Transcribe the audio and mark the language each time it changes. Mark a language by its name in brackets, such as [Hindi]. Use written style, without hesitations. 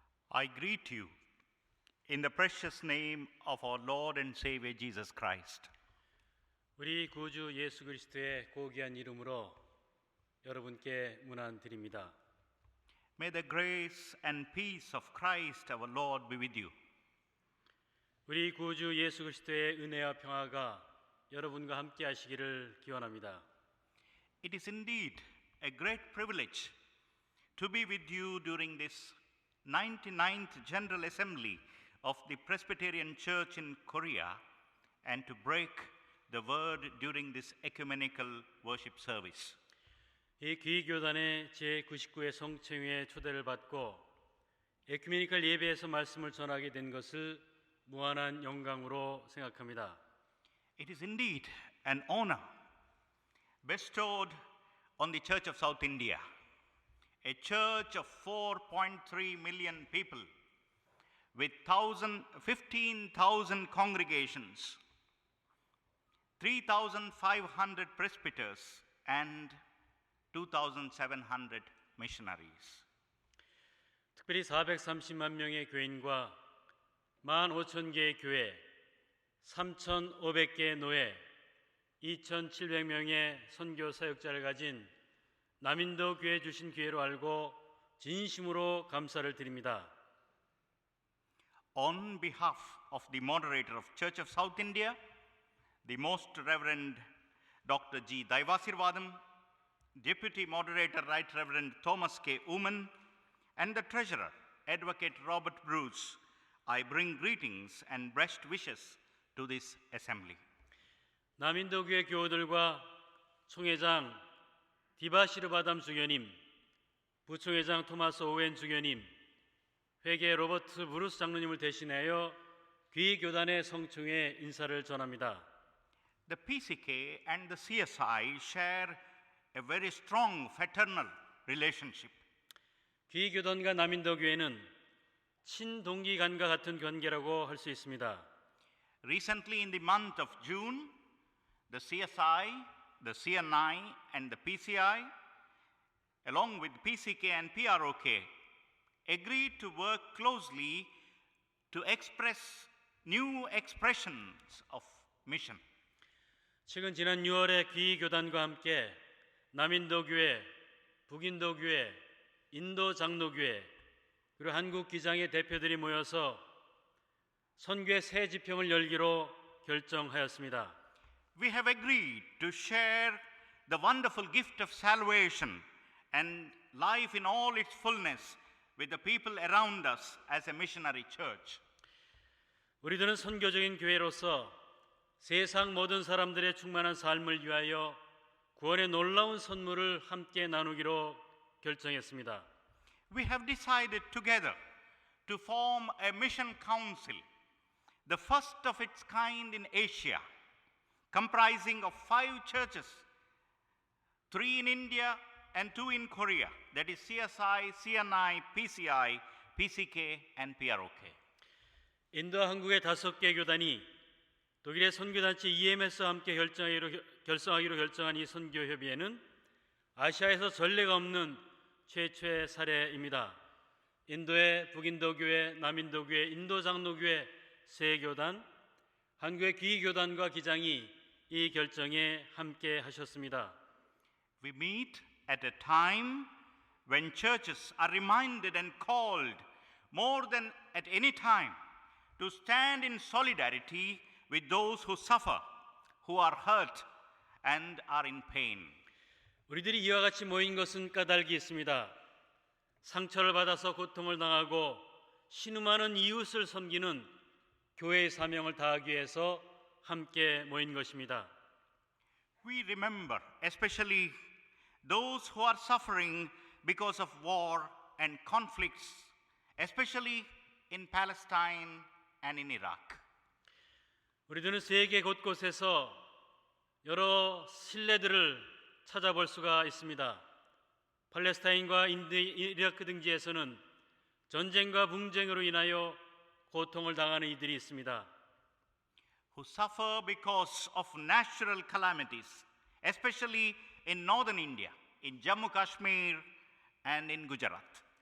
[English] I greet you in the precious name of our Lord and Savior Jesus Christ. [Korean] 우리 구주 예수 그리스도의 고귀한 이름으로 여러분께 문안드립니다. [English] May the grace and peace of Christ our Lord be with you. [Korean] 우리 구주 예수 그리스도의 은혜와 평화가 여러분과 함께 하시기를 기원합니다. [English] It is indeed a great privilege to be with you during this 99th General Assembly of the Presbyterian Church in Korea and to break the word during this ecumenical worship service. [Korean] 이 귀교단의 제99회 성청회에 초대를 받고 에큐메니컬 예배에서 말씀을 전하게 된 것을 무한한 영광으로 생각합니다. [English] It is indeed an honor bestowed on the Church of South India, a church of 4.3 million people with 15,000 congregations, 3,500 presbyters, and 2,700 missionaries. [Korean] 특별히 430만 명의 교인과 15,000개의 교회, 3,500개의 노예, 2,700명의 선교 사역자를 가진 남인도 교회 주신 기회로 알고 진심으로 감사를 드립니다. [English] On behalf of the moderator of Church of South India, the Most Reverend Dr. G. Daivasirvadam, Deputy Moderator Right Reverend Thomas K. Uman, and the Treasurer, Advocate Robert Bruce, I bring greetings and best wishes to this assembly. [Korean] 남인도 교회 교우들과 총회장 디바시르바담 주교님, 부총회장 토마스 오웬 주교님, 회계 로버트 브루스 장로님을 대신하여 귀교단의 성총회 인사를 전합니다. [English] The PCK and the CSI share a very strong fraternal relationship. [Korean] 귀교단과 남인도 교회는 친동기간과 같은 관계라고 할 수 있습니다. [English] Recently in the month of June, the CSI, the CNI, and the PCI, along with PCK and PROK, agreed to work closely to express new expressions of mission. [Korean] 최근 지난 6월에 귀교단과 함께 남인도 교회, 북인도 교회, 인도 장로교회, 그리고 한국 기장의 대표들이 모여서 선교의 새 지평을 열기로 결정하였습니다. [English] We have agreed to share the wonderful gift of salvation and life in all its fullness with the people around us as a missionary church. [Korean] 우리들은 선교적인 교회로서 세상 모든 사람들의 충만한 삶을 위하여 구원의 놀라운 선물을 함께 나누기로 결정했습니다. [English] We have decided together to form a mission council, the first of its kind in Asia, comprising of 5 churches, 3 in India and 2 in Korea, that is CSI, CNI, PCI, PCK, and PROK. [Korean] 인도와 한국의 5개 교단이 독일의 선교단체 EMS와 함께 결성하기로 결정한 이 선교협의회는 아시아에서 전례가 없는 최초의 사례입니다. 인도의 북인도교회, 남인도교회, 인도장로교회 세 교단, 한국의 귀교단과 기장이 이 결정에 함께 하셨습니다. [English] We meet at a time when churches are reminded and called more than at any time to stand in solidarity with those who suffer, who are hurt and are in pain. [Korean] 우리들이 이와 같이 모인 것은 까닭이 있습니다. 상처를 받아서 고통을 당하고 신음하는 이웃을 섬기는 교회의 사명을 다하기 위해서 함께 모인 것입니다. [English] We remember especially those who are suffering because of war and conflicts, especially in Palestine and in Iraq. [Korean] 우리들은 세계 곳곳에서 여러 신뢰들을 찾아볼 수가 있습니다. 팔레스타인과 이라크 등지에서는 전쟁과 분쟁으로 인하여 고통을 당하는 이들이 있습니다. [English] Who suffer because of natural calamities, especially in northern India, in Jammu Kashmir and in Gujarat.